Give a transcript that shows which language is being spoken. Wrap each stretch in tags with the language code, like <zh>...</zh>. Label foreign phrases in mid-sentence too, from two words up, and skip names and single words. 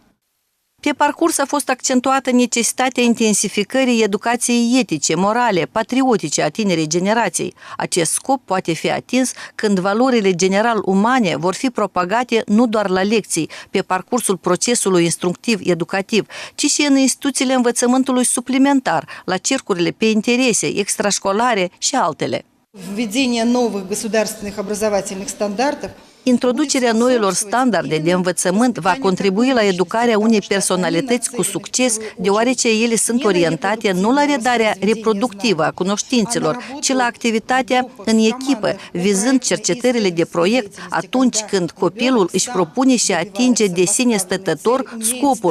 <ro>Pe parcurs a fost accentuată necesitatea intensificării educației etice, morale, patriotice a tinerei generații. Acest scop poate fi atins când valorile general umane vor fi propagate nu doar la lecții, pe parcursul procesului instructiv-educativ, ci și în instituțiile învățământului suplimentar, la cercurile pe interese, extrașcolare și altele.</ro> <ru>Введение новых государственных образовательных стандартов.</ru> <ro>Introducerea noilor standarde de învățământ va contribui la educarea unei personalități cu succes, deoarece ele sunt orientate nu la redarea reproductivă a cunoștințelor, ci la activitatea în echipă, vizând cercetările de proiect atunci când copilul își propune și atinge de sine stătător scopul.</ro>